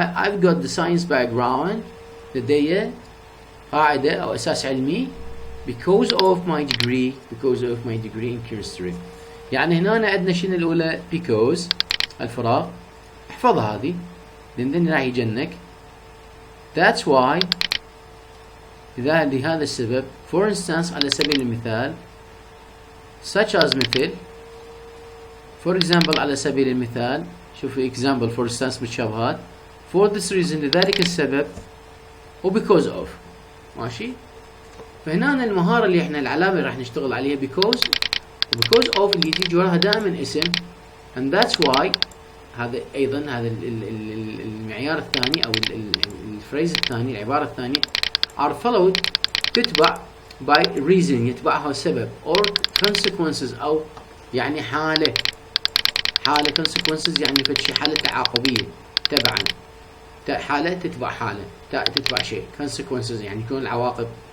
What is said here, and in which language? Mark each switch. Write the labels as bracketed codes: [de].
[en] I've got the science background [ar] لدي قاعدة أو أساس علمي [en] because of my degree in chemistry. [ar] يعني هنا عندنا شنو الأولى because الفراغ احفظها هذه لأن راح يجنك. [en] That's why [ar] لهذا السبب. [en] For instance [ar] على سبيل المثال [en] such as [ar] مثل. [en] For example [ar] على سبيل المثال شوف example for instance بالشبهات. [en] For this reason [ar] لذلك السبب [en] و because of. [ar] ماشي. فهنا المهارة اللي احنا العلامة اللي راح نشتغل عليها [en] because of [ar] اللي تيجي وراها دائما اسم [en] and that's why. [ar] هذا ايضا هذا المعيار الثاني او الفريز الثاني العبارة الثانية [en] are followed [ar] تتبع [en] by reason [ar] يتبعها سبب [en] or consequences [ar] او يعني حالة consequences يعني فشي حالة تعاقبية تبعا حالة تتبع حالة تتبع شيء consequences يعني يكون العواقب.